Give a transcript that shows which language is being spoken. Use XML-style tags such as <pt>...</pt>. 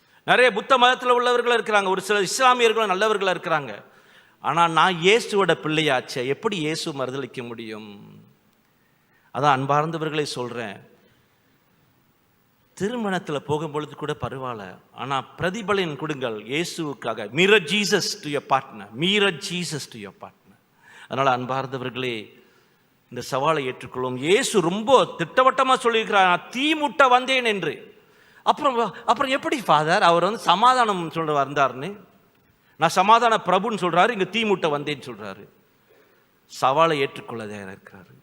<ta>நிறைய புத்த மதத்தில் உள்ளவர்கள் இருக்கிறாங்க, ஒரு சில இஸ்லாமியர்களும் நல்லவர்களாக இருக்கிறாங்க. ஆனால் நான் இயேசுவோட பிள்ளையாச்சே, எப்படி இயேசு மறுதளிக்க முடியும்? அதான் அன்பார்ந்தவர்களை சொல்றேன், திருமணத்தில் போகும்பொழுது கூட பரவாயில்ல, ஆனால் பிரதிபலன் கொடுங்கள் இயேசுவுக்காக.</ta> <en>mirror Jesus to your partner, mirror Jesus to your partner.</en> <ta>அதனால் அன்பார்ந்தவர்களே, இந்த சவாலை ஏற்றுக்கொள்ளும். இயேசு ரொம்ப திட்டவட்டமாக சொல்லியிருக்கிறார், நான் தீ மூட்ட வந்தேன் என்று. அப்புறம் எப்படி ஃபாதர் அவர் வந்து சமாதானம் சொல்ற வந்தார்னு? நான் சமாதான பிரபுன்னு சொல்றாரு, இங்க தீ மூட்ட வந்தேன்னு சொல்றாரு. சவாலை ஏற்றுக்கொள்ள தயாராக இருக்கிறாரு.</ta>